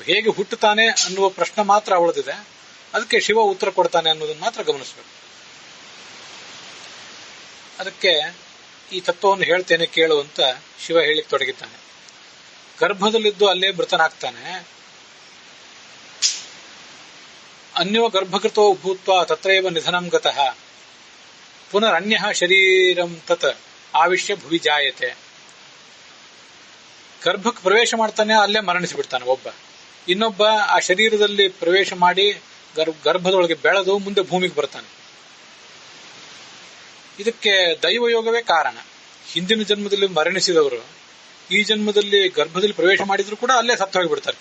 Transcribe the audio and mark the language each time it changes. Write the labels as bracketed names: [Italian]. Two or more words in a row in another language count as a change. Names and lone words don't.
[Kannada] ಹೇಗೆ ಹುಟ್ಟುತ್ತಾನೆ ಅನ್ನುವ ಪ್ರಶ್ನೆ ಮಾತ್ರ ಉಳಿದಿದೆ, ಅದಕ್ಕೆ ಶಿವ ಉತ್ತರ ಕೊಡ್ತಾನೆ ಅನ್ನೋದನ್ನು ಮಾತ್ರ ಗಮನಿಸಬೇಕು. ಅದಕ್ಕೆ ಈ ತತ್ವವನ್ನು ಹೇಳ್ತೇನೆ ಕೇಳು ಅಂತ ಶಿವ ಹೇಳಿಕ್ ತೊಡಗಿದ್ದಾನೆ. ಗರ್ಭದಲ್ಲಿದ್ದು ಅಲ್ಲೇ ಮೃತನಾಗ್ತಾನೆ. [Sanskrit] ಅನ್ಯೋ ಗರ್ಭಕೃತೋ ಭೂತ್ವ ತತ್ರೈವ ನಿಧನಂ ಗತಃ ಪುನರನ್ಯ ಶರೀರಂ ತತ್ ಆವಿಶ್ಯ ಭುವಿ ಜಾಯತೆ. [Kannada] ಗರ್ಭಕ್ಕೆ ಪ್ರವೇಶ ಮಾಡ್ತಾನೆ, ಅಲ್ಲೇ ಮರಣಿಸಿಬಿಡ್ತಾನೆ ಒಬ್ಬ. ಇನ್ನೊಬ್ಬ ಆ ಶರೀರದಲ್ಲಿ ಪ್ರವೇಶ ಮಾಡಿ ಗರ್ಭದೊಳಗೆ ಬೆಳೆದು ಮುಂದೆ ಭೂಮಿಗೆ ಬರ್ತಾನೆ. ಇದಕ್ಕೆ ದೈವಯೋಗವೇ ಕಾರಣ. ಹಿಂದಿನ ಜನ್ಮದಲ್ಲಿ ಮರಣಿಸಿದವರು ಈ ಜನ್ಮದಲ್ಲಿ ಗರ್ಭದಲ್ಲಿ ಪ್ರವೇಶ ಮಾಡಿದ್ರು ಕೂಡ ಅಲ್ಲೇ ಸತ್ತು ಹೋಗಿಬಿಡ್ತಾರೆ.